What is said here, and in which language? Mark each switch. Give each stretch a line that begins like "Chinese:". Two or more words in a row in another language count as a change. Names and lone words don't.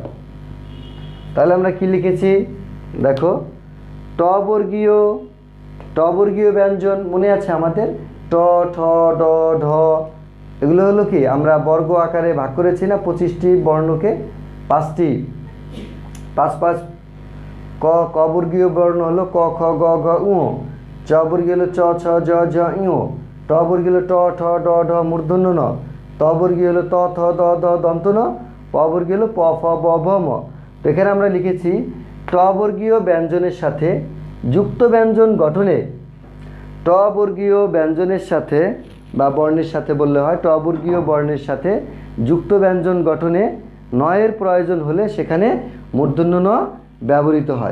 Bangla: তাহলে আমরা কি লিখেছি দেখো, ট বর্গীয়, ট বর্গীয় ব্যঞ্জন মনে আছে আমাদের, ট, ঠ, ড, ঢ, এগুলো হলো কি আমরা বর্গ আকারে ভাগ করেছি না 25টি বর্ণকে, 5টি, 5 5। ক, ক বর্গীয় বর্ণ হলো ক, খ, গ, ঘ, উ। চ বর্গীয় হলো চ, ছ, জ, ঝ, ঞ। ট বর্গীয় হলো ট, ঠ, ড, ঢ মূর্ধন্য ন। ত বর্গীয় হলো ত, থ, দ, দ দন্ত ন। প বর্গীয় হলো প, ফ, ব, ভ, ম। তো এখানে আমরা লিখেছি ট বর্গীয় ব্যঞ্জনের সাথে যুক্ত ব্যঞ্জন গঠনে, ট বর্গীয় ব্যঞ্জনের সাথে বা বর্ণের সাথে বললে হয়, ট বর্গীয় বর্ণের সাথে যুক্ত ব্যঞ্জন গঠনে নয়ের প্রয়োজন হলে সেখানে মূর্ধন্য ন ব্যবহৃত হয়।